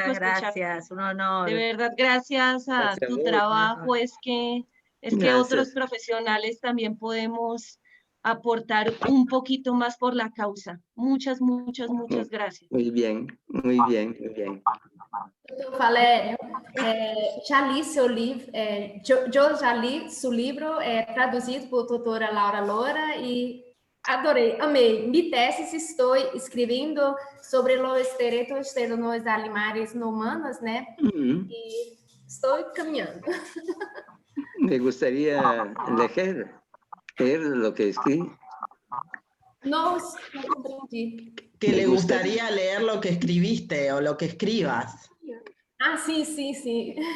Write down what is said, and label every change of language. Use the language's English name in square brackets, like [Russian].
[Spanish] Muchas gracias, un honor. De verdad, gracias a tu trabajo, es que otros profesionales también podemos aportar un poquito más por la causa. Muchas gracias. Muy bien, muy bien, muy bien. [Portuguese] Valério, já li seu livro, eu já li seu livro, traduzido por doutora Laura Loura, e adorei, amei. [Spanish] Mi tesis [Portuguese] estou escrevendo sobre os direitos [Spanish] de los [Portuguese] animais no humanos, né? E estou caminhando. [Spanish] Me gustaría leer lo que escribí. No comprendí. Que le gustaría leer lo que escribiste o lo que escribas. Ah, sí, sí, sí.